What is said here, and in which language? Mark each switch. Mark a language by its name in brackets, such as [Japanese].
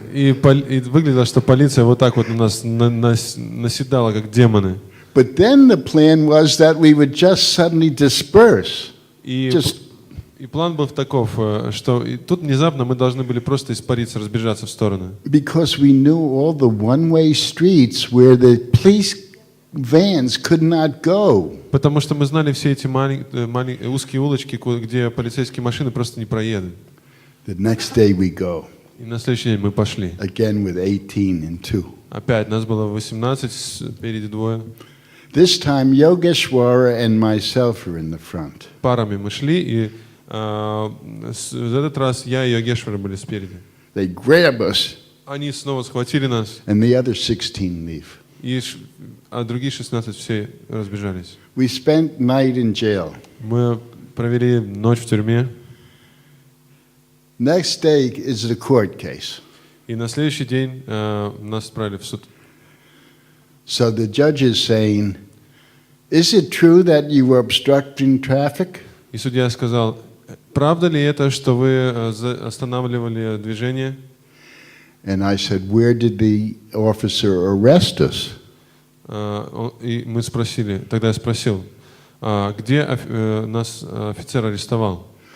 [Russian] И выглядело, что полиция вот так вот на нас наседала, как демоны. [English] But then the plan was that we would just suddenly disperse. [Russian] И, [English] Just [Russian] И план был таков, что тут внезапно мы должны были просто испариться, разбежаться в стороны. [English] Because we knew all the one-way streets where the police vans could not go. [Russian] Потому что мы знали все эти узкие улочки, где полицейские машины просто не проедут. [English] The next day we go, [Russian] И на следующий день мы пошли. [English] again with 18 and 2. [Russian] Опять нас было 18, спереди двое. [English] This time Yogeshwara and myself are in the front. [Russian] Парами мы шли, и в этот раз я и Йогешвара были спереди. [English] They grab us [Russian] Они снова схватили нас, [English] and the other 16 leave. [Russian] а другие 16 все разбежались. [English] We spent night in jail. [Russian] Мы провели ночь в тюрьме, [English] Next day is the court case. [Russian] и на следующий день нас отправили в суд. [English] So the judge is saying, is it true that you were obstructing traffic? [Russian] И судья сказал, правда ли это, что вы останавливали движение? [English] And I said, where did the officer arrest us? [Russian] И мы спросили, тогда я спросил, где нас офицер арестовал?